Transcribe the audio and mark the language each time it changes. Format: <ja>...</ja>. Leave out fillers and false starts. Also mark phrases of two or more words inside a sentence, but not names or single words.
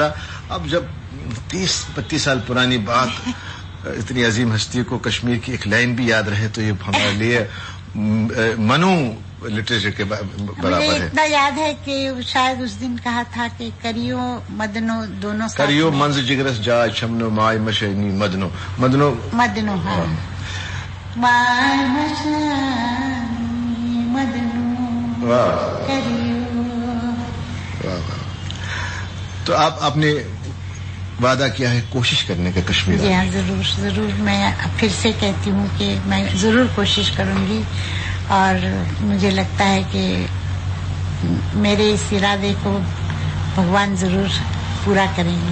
<hi>अब जब 30-32 साल पुरानी बात, इतनी अजीम हस्ती को कश्मीर की एक लाइन भी याद रहे तो ये हमारे लिए मनु लिटरेचर के बराबर मुझे है। इतना याद है कि शायद उस दिन कहा था कि</hi> <ks>करियो मदनो</ks> <hi>दोनों साथ करियो में।</hi> <ks>मंज जिगरस जाए छमनो माय मशनी मदनो मदनो मदनो, हाँ। माय मशानी मदनो,</ks> <hi>वाह करियो। वाह वाह। तो आपने वादा किया है कोशिश करने का कश्मीर जी हाँ, जरूर जरूर। मैं फिर से कहती हूँ कि मैं जरूर कोशिश करूंगी और मुझे लगता है कि मेरे इस इरादे को भगवान जरूर पूरा करेंगे।</hi>